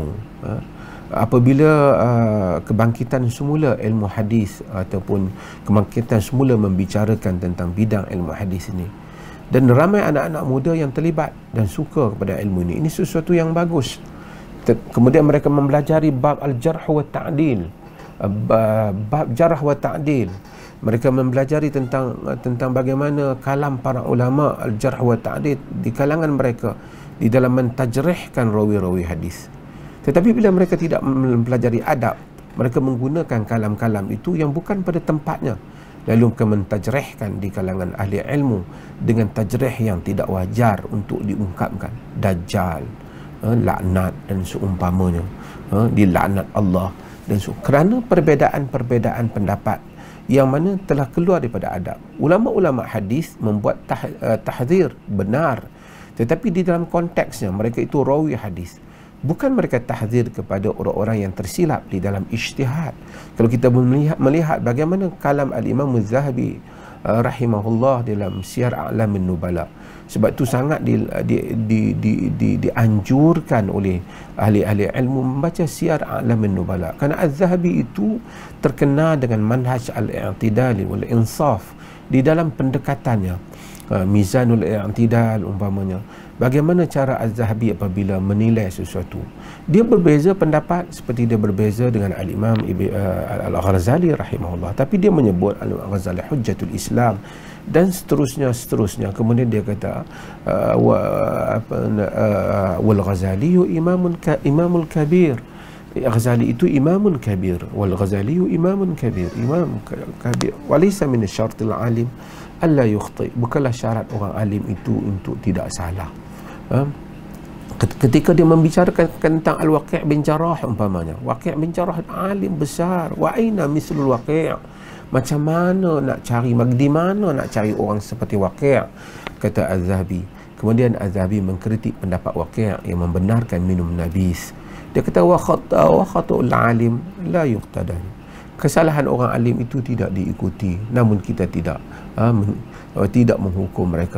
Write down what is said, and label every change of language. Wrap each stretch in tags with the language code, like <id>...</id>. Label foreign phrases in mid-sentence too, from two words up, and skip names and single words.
<ms>Apabila kebangkitan semula ilmu hadis, ataupun kebangkitan semula membicarakan tentang bidang ilmu hadis ini, dan ramai anak-anak muda yang terlibat dan suka kepada ilmu ini sesuatu yang bagus. Kemudian mereka mempelajari bab</ms> <ar>الجرح والتعديل,</ar> <ms>bab</ms> <ar>جرح وتعديل.</ar> <ms>Mereka mempelajari tentang bagaimana kalam para ulama</ms> <ar>الجرح والتعديل</ar> <ms>di kalangan mereka di dalam mentajrihkan rawi-rawi hadis. Tetapi bila mereka tidak mempelajari adab, mereka menggunakan kalam-kalam itu yang bukan pada tempatnya, lalu mereka mentajrihkan di kalangan ahli ilmu dengan tajrih yang tidak wajar untuk diungkapkan. Dajjal, laknat dan seumpamanya, dilaknat Allah dan kerana perbezaan-perbezaan pendapat yang mana telah keluar daripada adab. Ulama-ulama hadis membuat tahzir benar, tetapi di dalam konteksnya mereka itu rawi hadis. Bukan mereka tahzir kepada orang-orang yang tersilap di dalam ijtihad. Kalau kita melihat bagaimana kalam al-Imam Az-Zahabi rahimahullah dalam Syiar A'lamin Nubala. Sebab itu sangat dianjurkan oleh ahli-ahli ilmu membaca Syiar A'lamin Nubala. Kerana Az-Zahabi itu terkenal dengan</ms> <ar>منهج الاعتدال والإنصاف</ar> <ms>di dalam pendekatannya. Mizanul i'tidal umpamanya. Bagaimana cara Az-Zahabi apabila menilai sesuatu? Dia berbeza pendapat seperti dia berbeza dengan al-Imam Al-Ghazali rahimahullah, tapi dia menyebut Al-Ghazali</ms> <ar>حجة الإسلام</ar> <ms>dan seterusnya. Kemudian dia kata</ms> <ar>والغزالي الإمام الكبير.</ar> <ms>Ghazali itu</ms> <ar>إمام كبير, والغزالي إمام كبير, إمام كبير. وليس من شرط العالم ألا يخطئ.</ar> <ms>Bukanlah syarat orang alim itu untuk tidak salah. Ketika dia membicarakan tentang Al-Waqi' bin Jarrah umpamanya, Waqi' bin Jarrah alim besar,</ms> <ar>وأين مثل وكيع',</ar> <ms>macam mana nak cari, di mana nak cari orang seperti Waqi', kata Az-Zahabi. Kemudian Az-Zahabi mengkritik pendapat Waqi' yang membenarkan minum nabis. Dia kata</ms> <ar>وخطأ العالم لا يقتدى.</ar> <ms>Kesalahan orang alim itu tidak diikuti, namun kita tidak menghukum mereka.</ms>